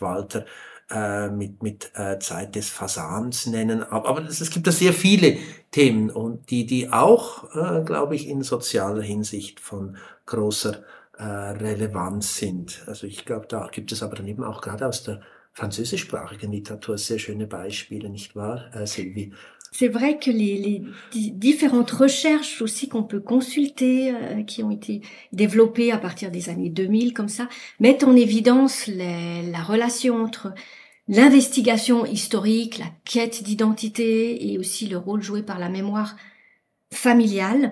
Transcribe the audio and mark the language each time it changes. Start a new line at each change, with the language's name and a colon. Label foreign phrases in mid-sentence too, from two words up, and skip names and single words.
German: Walter mit Zeit des Fasans nennen. Aber es gibt da sehr viele Themen und die auch, glaube ich, in sozialer Hinsicht von großer Relevanz sind. Also ich glaube, da gibt es aber dann eben auch gerade aus der französischsprachigen Literatur sehr schöne Beispiele, nicht wahr, Sylvie?
French: C'est vrai que les différentes recherches aussi qu'on peut consulter, qui ont été développées à partir des années 2000 comme ça, mettent en évidence la relation entre l'investigation historique, la quête d'identité et aussi le rôle joué par la mémoire familiale.